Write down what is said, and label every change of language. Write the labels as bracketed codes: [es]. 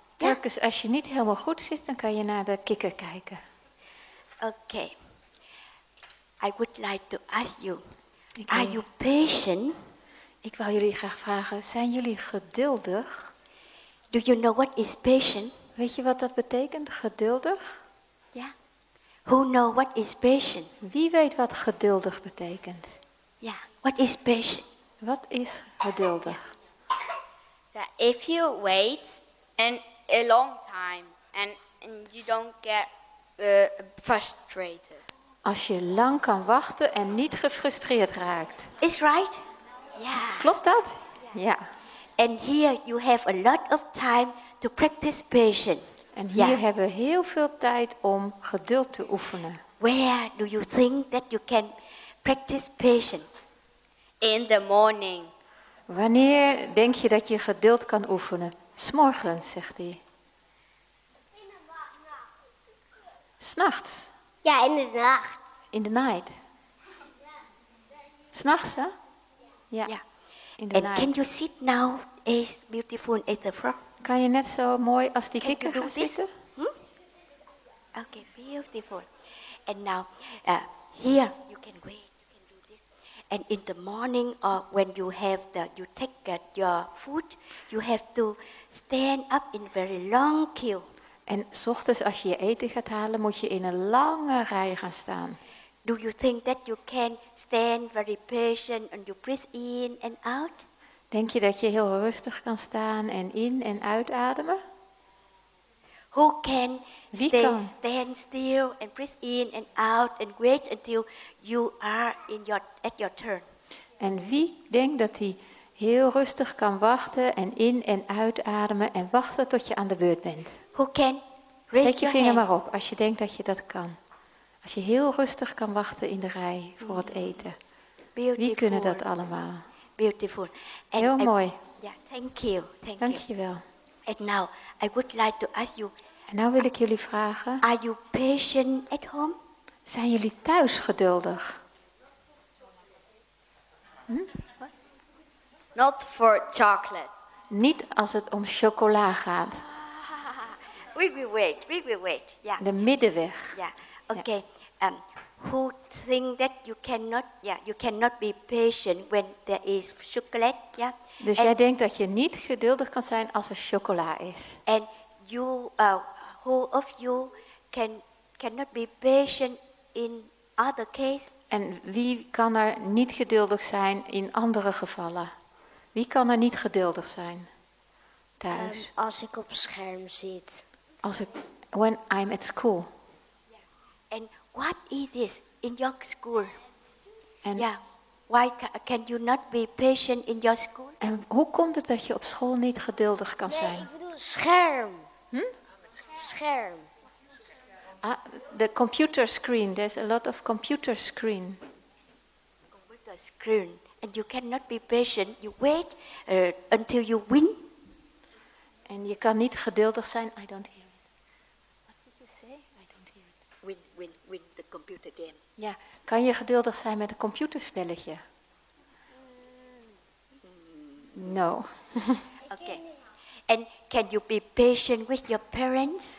[nl] Telkens als je niet helemaal goed zit, dan kan je naar de kikker kijken. [en] Okay. I would like to ask you, are you patient? [nl] Ik wil jullie graag vragen, zijn jullie geduldig? [en] Do you know what is patient? [nl] Weet je wat dat betekent, geduldig? [en] Yeah. Who know what is patient? [nl] Wie weet wat geduldig betekent? [en] Yeah. What is patient? [nl] Wat is geduldig? [en] That if you wait and a long time and you don't get frustrated. [nl] Als je lang kan wachten en niet gefrustreerd raakt. [en] Is right? Yeah. [nl] Klopt dat? Ja. [en] And here you have a lot of time to practice patience. [nl] En hier hebben we heel veel tijd om geduld te oefenen. [en] Where do you think that you can practice patience? In the morning. [nl] Wanneer denk je dat je geduld kan oefenen? 's Morgens, zegt hij. 's Nachts. Ja, in de nacht. [en] In the night. [nl] 's Nachts, hè? Ja. [en] In the And night. can you sit now as beautiful as the frog? [nl] Kan je net zo mooi als die kikker gaan zitten? [en] Okay, beautiful. And now, here you can wait. You can do this. And in the morning, or when you take your food, you have to stand up in very long queue. [nl] En 's ochtends als je je eten gaat halen, moet je in een lange rij gaan staan. [en] Do you think that you can stand very patient and you breathe in and out? [nl] Denk je dat je heel rustig kan staan en in- en uitademen? [en] Who can stand still and breathe in and out and wait until you are at your turn? [nl] En wie denkt dat hij heel rustig kan wachten en in- en uitademen en wachten tot je aan de beurt bent? [en] Who can raise [nl] Steek je [en] your [nl] vinger [en] hand? [nl] maar op als je denkt dat je dat kan. Als je heel rustig kan wachten in de rij voor het eten. [en] Beautiful. [nl] Wie kunnen dat allemaal? [en] Beautiful. And [nl] Heel mooi. [en] Yeah, thank you. [nl] Dank je wel. [en] And now I would like to ask you, [nl] En nou wil ik jullie vragen, [en] are you patient at home? [nl] zijn jullie thuis geduldig? [en] Not for chocolate. [nl] Niet als het om chocola gaat. [en] We will wait. Yeah. [nl] De middenweg. [en] Yeah. Okay. Who think that you cannot be patient when there is chocolate? Yeah. [nl] Dus jij denkt dat je niet geduldig kan zijn als er chocola is. [en] And you, who of you cannot be patient in other case? [nl] En wie kan er niet geduldig zijn in andere gevallen? Wie kan er niet geduldig zijn thuis? Als ik op scherm zit. [en] When I'm at school. And what is this in your school? [nl] En, [en] Why can you not be patient in your school? [nl] en hoe komt het dat je op school niet geduldig kan zijn? Ik bedoel scherm. Scherm. [en] The computer screen. There's a lot of computer screen. Computer screen. And you cannot be patient. You wait until you win. [nl] En je kan niet geduldig zijn. [en] I don't hear it. What did you say? I don't hear it. Win the computer game. [nl] Ja, kan je geduldig zijn met een computerspelletje? [en] No. Okay. And can you be patient with your parents?